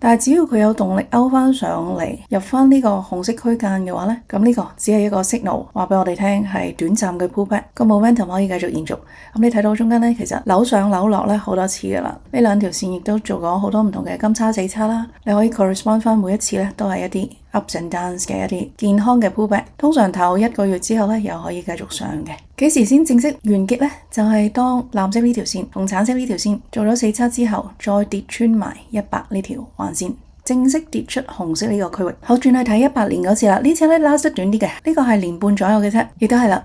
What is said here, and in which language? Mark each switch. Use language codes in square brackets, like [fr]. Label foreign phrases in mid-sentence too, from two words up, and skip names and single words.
[yue] 但係只要佢有動力勾翻上嚟，入翻呢個紅色區間嘅話咧，咁呢個只係一個 signal，話俾我哋聽係短暫嘅 pullback，個 momentum 可以繼續延續。咁你睇到中間咧，其實扭上扭落咧好多次噶啦，呢兩條線亦都做過好多唔同嘅金叉死叉啦，你可以 correspond 翻每一次咧都係一啲 [en] ups and downs [yue] 嘅一啲健康嘅 pullback， 通常頭1個月之後咧又可以繼續上嘅。幾時先正式完結呢？就係當藍色呢條線同橙色呢條線做咗死叉之後，再跌穿埋100呢條橫線，正式跌出紅色呢個區域。好，轉去睇18年嗰次啦，呢次咧 last 得短啲嘅，呢個係年半左右嘅啫，亦都係啦。